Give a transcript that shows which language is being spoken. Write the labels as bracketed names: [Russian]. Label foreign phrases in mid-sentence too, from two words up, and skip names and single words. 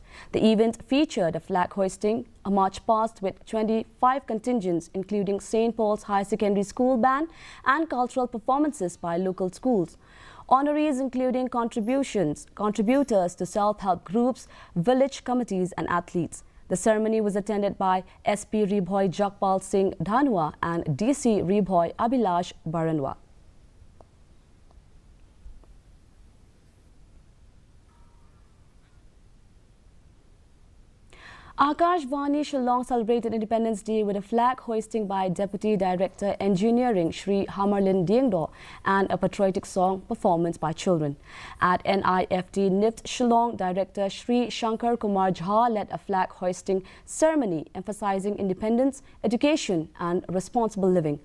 [English] The event featured a flag hoisting, a march past with 25 contingents, including St. Paul's High Secondary School band, and cultural performances by local schools. Honorees including contributors to self-help groups, village committees and athletes. The ceremony was attended by SP Ribhoi Jakpal Singh Dhanua and DC Ribhoi Abhilash Baranwa. Akashvani Shillong celebrated Independence Day with a flag hoisting by Deputy Director Engineering Shri Hamarlin Diengdo and a patriotic song performance by children. At NIFT NIFT Shillong, Director Shri Shankar Kumar Jha led a flag hoisting ceremony emphasizing independence, education and responsible living.